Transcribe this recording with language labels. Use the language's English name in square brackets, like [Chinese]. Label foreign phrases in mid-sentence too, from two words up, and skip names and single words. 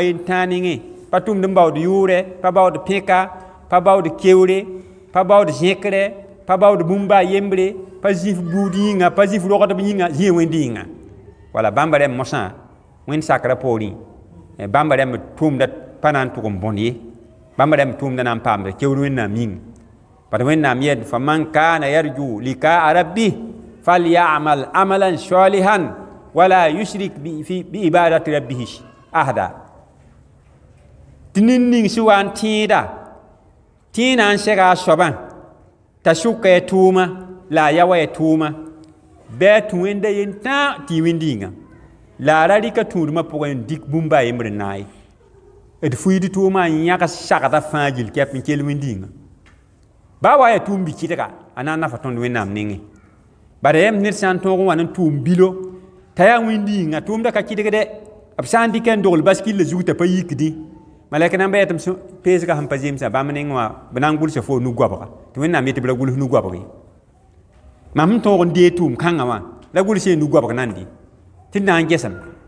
[Mossi] yen-tãanengẽ pa tʋmd n baood yʋʋrɛ pa baood pẽka pa baood keoore pa baood zẽkrɛ pa baood bũmb a yembre pa zĩf buud yĩnga pa zĩf rogdb yĩnga zĩ wẽnd yĩnga wala bãmba rẽmb mosã wẽnd sakrã poorẽ bãmba rẽmb tʋʋmda pa na n tʋg n bõn ye bãmba rẽmb tʋʋmda na n paamda keoor wẽnnaam yĩng bad wẽnnaam yɛd [Arabic] فمن كان يرجو لقاء ربه فليعمل عملا صالحا ولا يشرك بعبادة ربه أحدا [Mossi] tɩ nin-ning sẽn wa n tẽeda tẽ na n sɛga a soabã t'a sʋka ya tʋʋma la a ya wa ya tʋʋma bɩ a tũ wẽnda yen-tã tɩ y wẽnd yĩnga la a ra rɩka tũudmã pʋgẽ n dɩk bũmb a yembr n na ye d fuiid tʋʋmã n yãgs sagda fãa gill kɛp n kell wẽnd yĩnga ba wa ya tʋʋm bi-kɩdga a na n nafa tõnd wẽnnaam nengẽ bara yãmb ned sã n tõog n wa n tʋʋm bilo t'a yaa wẽnd yĩnga tʋʋmda ka kɩdgdɛ b sã n dɩka n dogl baskilla zug t'a pa yikdi malɛk nan ba yetɩm peesga sẽn pa zemsã bãmb neng wã b na n gʋlsa fo nu-goabga tɩ wẽnnaam yetɩ b ra gʋls nu-goabg ye mam sẽn tõog n dee tʋʋm kãngã wã la gʋls ye nu-goabg nan dɩ tɩ d na n gesame